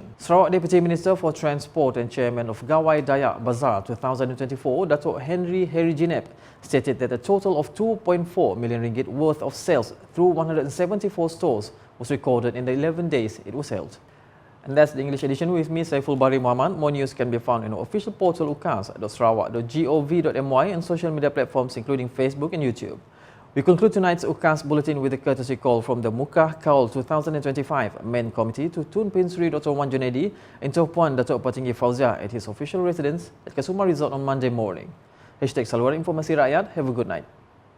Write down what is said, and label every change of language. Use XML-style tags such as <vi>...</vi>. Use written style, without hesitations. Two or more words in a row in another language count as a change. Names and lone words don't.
<en>Sarawak Deputy Minister for Transport and Chairman of Gawai Dayak Bazaar 2024, Dato' Henry Heriginep, stated that a total of 2.4 million ringgit worth of sales through 174 stores was recorded in the 11 days it was held. And that's the English edition with me, Saiful Bahri Muhammad. More news can be found in our official portal ukas.sarawak.gov.my and social media platforms including Facebook and YouTube. We conclude tonight's UKAS Bulletin with a courtesy call from the Mukah Kaul 2025 Main Committee to Tun Pin Sri Dr. Wan Junaidi and Puan Datuk Patinggi Fauziah at his official residence at Kasuma Resort on Monday morning.</en> <id>#Saluran Informasi Rakyat.</id> <en>Have a good night.</en>